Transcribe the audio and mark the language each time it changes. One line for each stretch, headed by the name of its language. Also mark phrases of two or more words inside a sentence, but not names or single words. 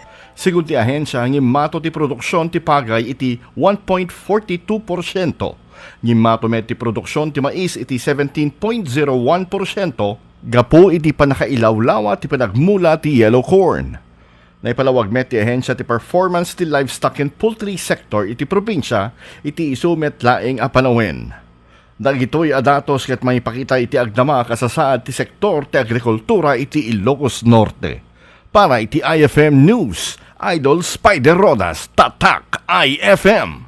Iloko: Sigun ti ahensya ang imato ti produksyon ti pagay iti 1.42%. Imato met ti produksyon ti mais iti 17.01%. Gapo iti panakailawlawa ti panagmula ti
English: yellow corn.
Iloko: Naipalawag met ti ahensya ti performance ti
English: livestock and poultry sector
Iloko: iti probinsya iti isumet laeng a panawin. Dagitoy adatos ket may pakita iti agdama kasasaad ti sektor ti agrikultura iti Ilocos Norte. Para iti IFM News, Idol Spider Rodas, Tatak IFM.